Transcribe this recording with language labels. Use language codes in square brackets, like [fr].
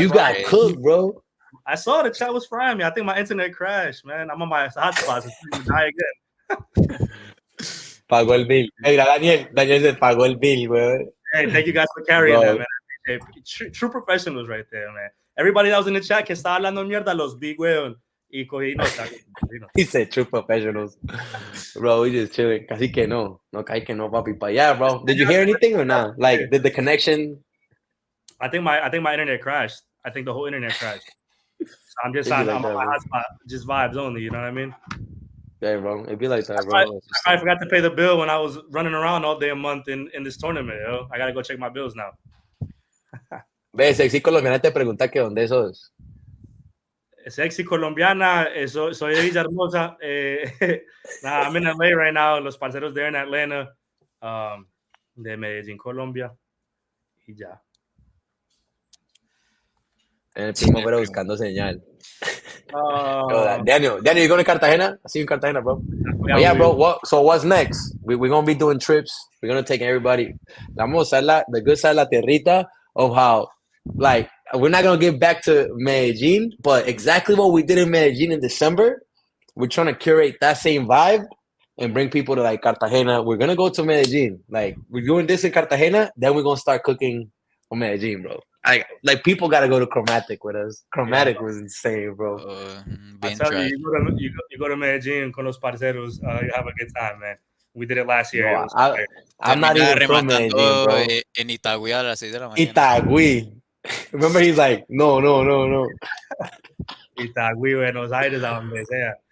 [en] you got frying. cooked, bro. I saw the chat was frying me. I think my internet crashed, man. I'm on my hotspot. It's going to die again. [es] Pagó el bill. Hey, Daniel se pagó el bill, güey. [en] Hey, thank you guys for carrying Bro. that, man. True professionals right there, man. Everybody that was in the chat [es] que estaba hablando mierda los vi, weón. Y cogí nota. [en] He said true professionals. Bro, we just chilling. [es] Casi que no. No, casi que no, papi. [en] But yeah, bro. Did you hear anything or not? Like, did the connection? I think my internet crashed. I think the whole internet crashed. I'm just on my hotspot, just vibes only. You know what I mean? Yeah, bro. It'd be like that, bro. I forgot to pay the bill when I was running around all day a month in this tournament. Yo. I gotta go check my bills now. [es] Ve, sexy colombiana te pregunta que dónde sos. Sexy colombiana, soy de Villahermosa. [en] Nah, I'm in LA right now. [es] Los parceros there in Atlanta, de Medellín, Colombia. Y ya. En el primavera buscando señal. [en] Daniel, you going to Cartagena? I see you in Cartagena, bro. Yeah, bro. So what's next? We're going to be doing trips. We're going to take everybody. [es] Vamos a usar [en] the good side, [es] la tierrita [en] of how, like, we're not going to get back to Medellin, but exactly what we did in Medellin in December, we're trying to curate that same vibe and bring people to, like, Cartagena. We're going to go to Medellin. Like, we're doing this in Cartagena, then we're going to start cooking for Medellin, bro. Like people got to go to Chromatic with us. Chromatic was insane, bro. I tell you, you go to Medellin [es] con los parceros, [en] you have a good time, man. We did it last year. No, I'm not even from Medellin, bro. [es] En Itagüí a las 6 de la mañana. [en] Itagüí. Remember, he's like, no. [es] Itagüí, Buenos Aires, a donde sea.